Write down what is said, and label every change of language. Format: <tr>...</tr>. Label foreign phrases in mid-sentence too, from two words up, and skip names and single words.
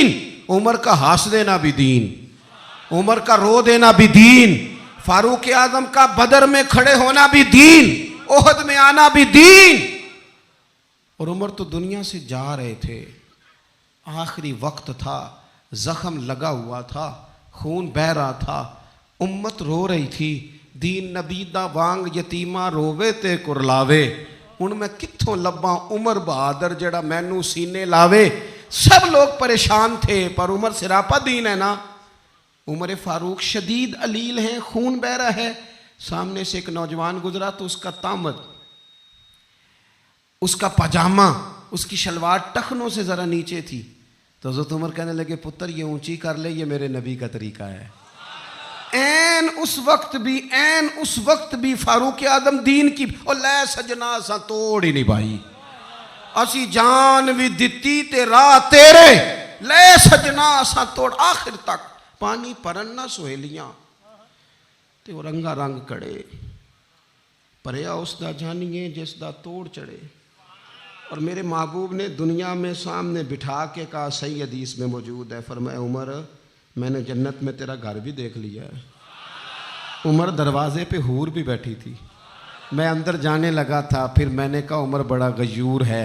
<ur>عمر کا ہنس دینا بھی دین، عمر کا رو دینا بھی دین، فاروق اعظم کا بدر میں کھڑے ہونا بھی دین، احد میں آنا بھی دین۔ اور عمر تو دنیا سے جا رہے تھے، آخری وقت تھا، زخم لگا ہوا تھا، خون بہہ رہا تھا، امت رو رہی تھی۔</ur> <pa>دین نبی دا وانگ یتیمہ رووے تے کرلاوے، ان میں کتھوں لباں عمر بہادر جڑا مینوں سینے لاوے۔</pa> <ur>سب لوگ پریشان تھے، پر عمر سراپا دین ہے نا۔ عمر فاروق شدید علیل ہیں، خون بہہ رہا ہے، سامنے سے ایک نوجوان گزرا تو اس کا تامد، اس کا پاجامہ، اس کی شلوار ٹخنوں سے ذرا نیچے تھی، تو حضرت عمر کہنے لگے پتر یہ اونچی کر لے، یہ میرے نبی کا طریقہ ہے۔ این اس وقت بھی فاروق اعظم دین کی</ur> <pa>او لے سجنا سا توڑ ہی نہیں بھائی، اسی جان بھی دتی تے راہ تیرے، لے سجنا سا توڑ، آخر تک پانی پرن نہ سہیلیاں تے وہ رنگا رنگ کڑے، پریا اس دا جانیے جس دا توڑ چڑھے۔</pa> <ur>اور میرے محبوب نے دنیا میں سامنے بٹھا کے کہا، صحیح حدیث میں موجود ہے، فرمایا عمر میں نے جنت میں تیرا گھر بھی دیکھ لیا ہے. عمر دروازے پہ حور بھی بیٹھی تھی. میں اندر جانے لگا تھا, پھر میں نے کہا عمر بڑا غیور ہے.</ur>